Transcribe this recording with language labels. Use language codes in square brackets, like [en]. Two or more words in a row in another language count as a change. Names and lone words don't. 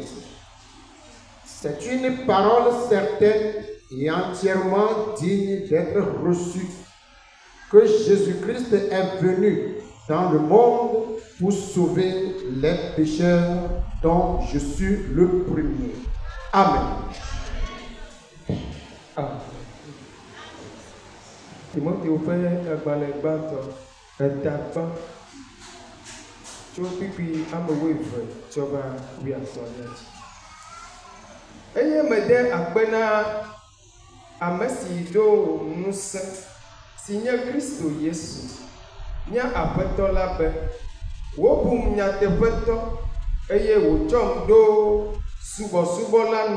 [fr] C'est une parole certaine et entièrement digne d'être reçue, que Jésus-Christ est venu dans le monde pour sauver les pécheurs, dont je suis le premier. Amen. [ee] Timothée fait agbalẽgbãtɔ etakpa tso kpikpi ame wuieve tsɔ va wuiatɔ̃lia dzi. Eye mede akpe na ame si ɖo ŋusẽ si nye Kristo Yesu, nye Aƒetɔ la be wobum nyateƒetɔ eye wòtsɔm ɖo subɔsubɔla nu.